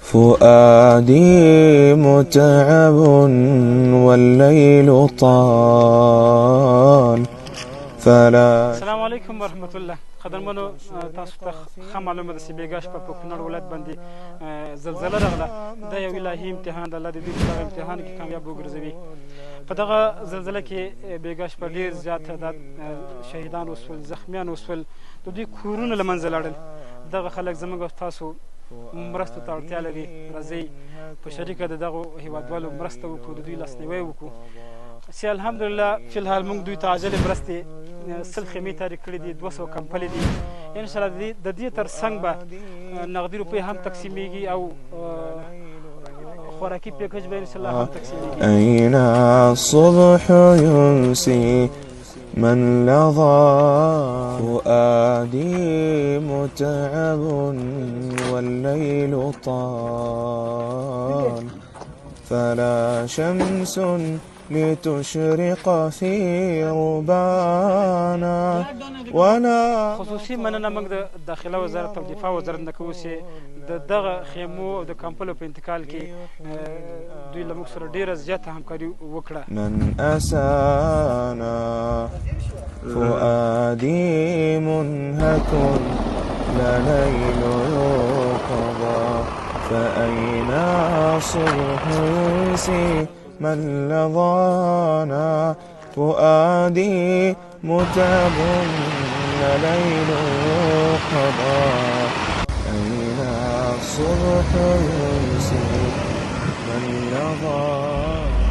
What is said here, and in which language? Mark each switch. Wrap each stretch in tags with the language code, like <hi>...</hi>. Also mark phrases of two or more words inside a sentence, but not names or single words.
<ar>فؤادي متعب والليل طال فلا. السلام علیکم ورحمت الله.</ar> <ps>قدرمنو تاسو ته ښه معلومه ده چې بېګا شپه په کونړ ولایت باندې زلزله راغله. دا یو الهي امتحان د الله د دې په دغه امتحان کې کامیاب وګرځوي. په دغه زلزله کې بېګا شپه ډېر زیات تعداد شهیدان وسول، زخمیان وسول، د دوی کورونه له منځه لاړل. دغه خلک زموږ او تاسو مرستو ته اړتیا لري. راځئ په شریکه د دغو هېوادوالو مرسته وکړو، د دوی لاسنیوی وکړو چې الحمدلله</ps> <ar>فی الحال</ar> <ps>موږ دوی ته عاجلې مرستې 100 خیمې تاریخ کړي دي، 200 کمپلې دي. انشاءالله د دې تر څنګ به نغدي روپۍ هم تقسیمیږي او خوراکي پیکج به انشاءالله هم تقسیمیږي.</ps> <ar>أين الصبح ينسي من لظى فؤادي متعب والليل طال فلا شمس لتشرق في ربانا ولا.</ar> <ps>خصوصي مننه موږ د داخله وزارت او دفاع وزارت نه کوو چې د دغه خیمو او د کمپلو په انتقال کې دوی له موږ سره ډېره زیاته همکاري وکړه.</ps> <ar>من أسانا فؤادي منهك لليل يقضى فأين الصبح ينسي من لظانا فؤادي متعب لليل يقضى أين الصبح ينسي من لظانا.</ar>